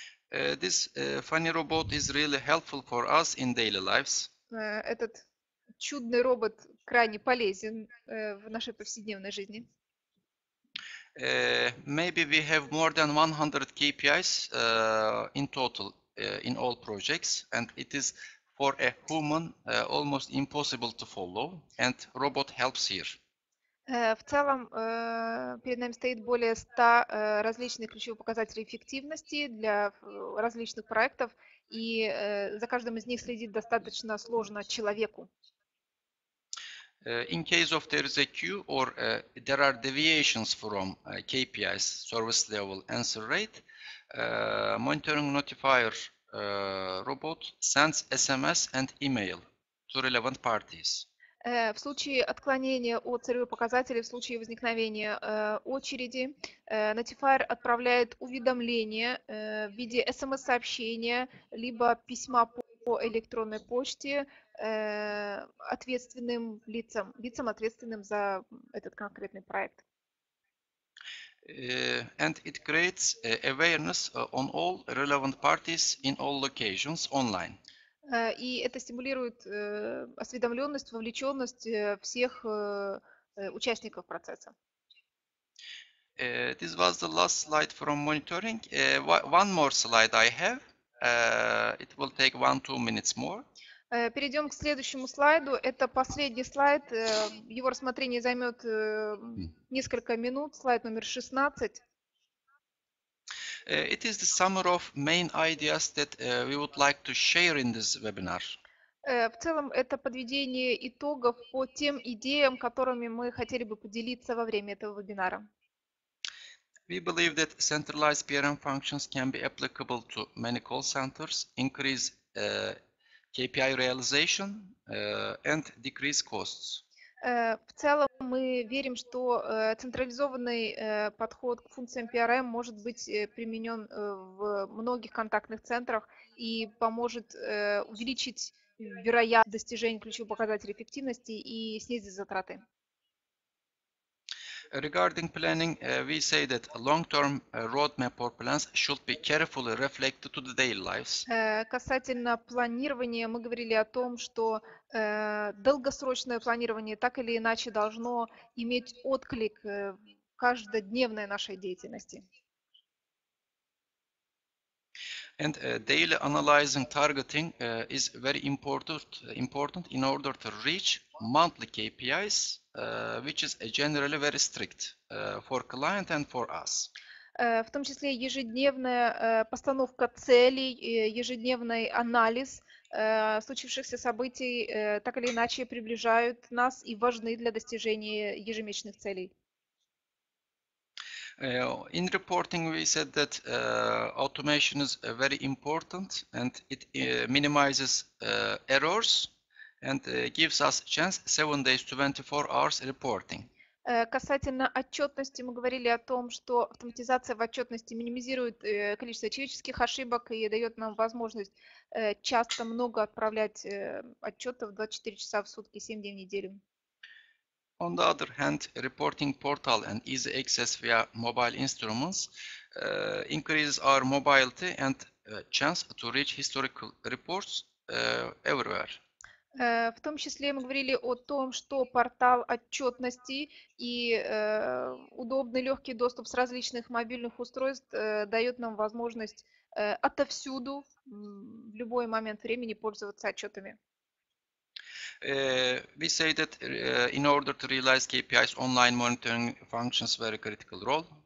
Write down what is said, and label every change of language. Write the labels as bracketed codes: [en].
[en] This funny robot is really helpful for us in daily lives. [ru] Этот чудный робот крайне полезен в нашей повседневной жизни. [en] Maybe we have more than 100 KPIs in total in all projects, and it is for a human almost impossible to follow, and robot helps here. [ru] В целом, перед нами стоит более 100 различных ключевых показателей эффективности для различных проектов, и за каждым из них следить достаточно сложно человеку. [en] In case of there is a queue or there are deviations from KPIs, service level, answer rate, monitoring notifier robot sends SMS and email to relevant parties. [ru] В случае отклонения от целевых показателей, в случае возникновения очереди, Notifier отправляет уведомление в виде SMS-сообщения, либо письма по электронной почте ответственным лицам, ответственным за этот конкретный проект. [en] And it creates awareness on all relevant parties in all locations online. [ru] И это стимулирует осведомленность, вовлеченность всех участников процесса. [en] This was the last slide from monitoring. One more slide I have. It will take 1-2 minutes more. [ru] Перейдем к следующему слайду. Это последний слайд. Его рассмотрение займет несколько минут. Слайд номер 16. [en] It is the summary of main ideas that we would like to share in this webinar. [ru] В целом, это подведение итогов по тем идеям, которыми мы хотели бы поделиться во время этого вебинара. [en] We believe that centralized PRM functions can be applicable to many call centers, increase KPI realization and decrease costs. [ru] В целом мы верим, что централизованный подход к функциям PRM может быть применен в многих контактных центрах и поможет увеличить вероятность достижения ключевых показателей эффективности и снизить затраты. [en] Regarding planning, we say that a long-term roadmap or plans should be carefully reflected to the daily lives. [ru] Касательно планирования, мы говорили о том, что долгосрочное планирование так или иначе должно иметь отклик в каждодневной нашей деятельности. [en] And daily analyzing targeting is very important in order to reach monthly KPIs, which is generally very strict for client and for us. [ru] В том числе ежедневная постановка целей, ежедневный анализ случившихся событий так или иначе приближают нас и важны для достижения ежемесячных целей. [en] In reporting, we said that automation is very important and it minimizes errors and gives us chance 7 days to 24 hours reporting. [ru] Касательно отчетности, мы говорили о том, что автоматизация в отчетности минимизирует количество человеческих ошибок и дает нам возможность часто много отправлять отчетов 24 часа в сутки, 7 дней в неделю. [en] On the other hand, reporting portal and easy access via mobile instruments increases our mobility and chance to reach historical reports everywhere. [ru] В том числе мы говорили о том, что портал отчетности и удобный легкий доступ с различных мобильных устройств дает нам возможность отовсюду в любой момент времени пользоваться отчетами. [en] We say that in order to realize KPIs, online monitoring functions very critical role.